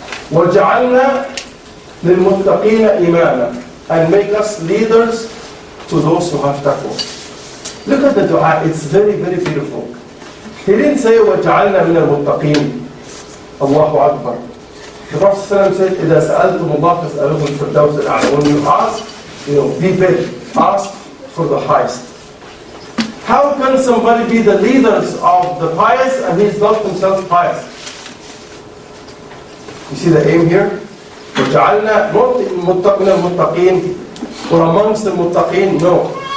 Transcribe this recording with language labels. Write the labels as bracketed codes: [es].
[ar] وَجَعَلْنَا لِلْمُتَّقِينَ إِمَامًا, [en] and make us leaders to those who have taqwa. Look at the dua, it's very, very beautiful. He didn't say [ar] وَجَعَلْنَا مِنَ الْمُتَّقِينَ. Allahu Akbar. [en] The Prophet said, [ar] إِذَا سَأَلْتُمُ اللَّهَ فَاسْأَلُوهُ الْفِرْدَوْسَ الْأَعْلَى. [en] When you ask, be big, ask for the highest. How can somebody be the leaders of the pious and he's not himself pious? You see the aim here? [ar] وَجَعَلْنَا [en] not [ar] مُتَّقِينَ الْمُتَّقِينَ [en] or amongst the muttaqeen, no.